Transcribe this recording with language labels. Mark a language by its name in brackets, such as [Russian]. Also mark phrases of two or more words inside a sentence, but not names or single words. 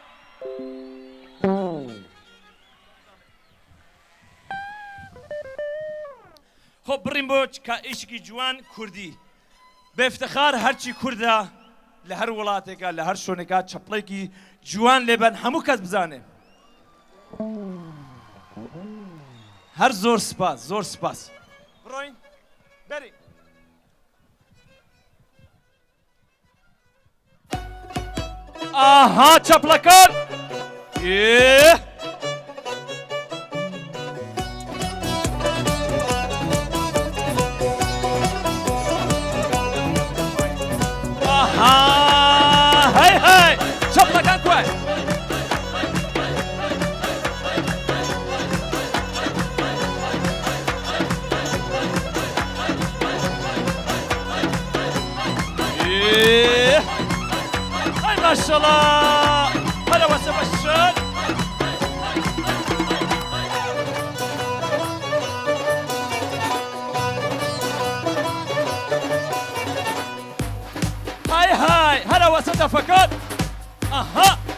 [Central Kurdish] خۆ بڕیم بۆ ئیشکی جوان کوردی بێفتەخار هەرچی کووردە لە هەر وڵاتێکە لە هەر شوێنێکە چەپڵێکی جوان لێبەن هەموو کەس بزانێ هەر زۆر سپاس زۆر سپاس بڕۆین بەرین ئاها چەپڵەکان [Arabic] هاي هاي شغلك كويس هاي ما شاء الله هلا وسهلا بالشغل هاي هلا وسهلا فقط اها